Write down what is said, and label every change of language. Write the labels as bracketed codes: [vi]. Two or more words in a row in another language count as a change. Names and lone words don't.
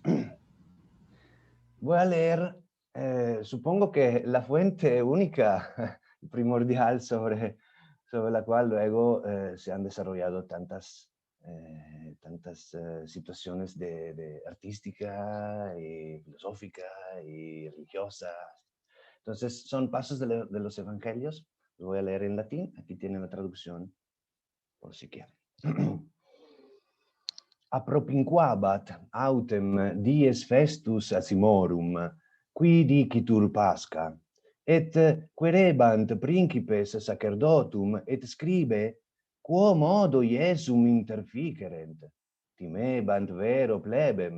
[es] Voy a leer, supongo que la fuente única, primordial sobre la cual luego se han desarrollado tantas situaciones de artística y filosófica y religiosas. Entonces, son pasos de los evangelios. Lo voy a leer en latín. Aquí tienen la traducción, por si quieren. [la] Apropinquabat autem dies festus acimorum, qui dicitur Pascha, et querebant principes sacerdotum et scribe, quo modo Iesum interficerent, timebant vero plebem.